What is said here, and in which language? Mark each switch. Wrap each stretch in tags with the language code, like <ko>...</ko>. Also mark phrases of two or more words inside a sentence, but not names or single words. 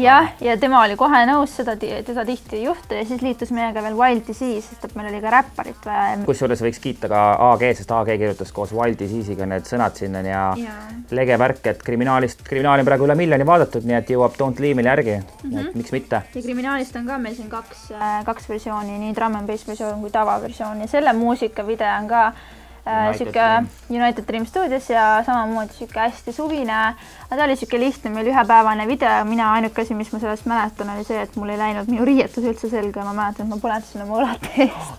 <et>Ja tema oli kohe nõus, teda tihti juhtu ja siis liitus meiega veel Wild Disease, sest et meil oli ka räpparit vaja. Kusjuures võiks kiita ka AG, sest AG kirjutas koos Wild Disease'iga need sõnad sinna ja lege värk, et Kriminaali on praegu üle 1 miljoni vaadatud, nii et jõuab Don't Leave Me'l järgi. Et miks mitte? Ja Kriminaalist on ka meil siin 2 versiooni, nii</et> <en>drum and bass</en> <et>versioon kui tavaversioon ja selle muusikavideo on ka United Dream Studios ja samamoodi siuke hästi suvine. Ta oli siuke lihtne, meil 1-päevane video. Mina ainuke asi, mis ma sellest mäletan, oli see, et mul ei läinud minu riietus üldse selga. Ma mäletan, et ma põletasin oma õlad eest.</et>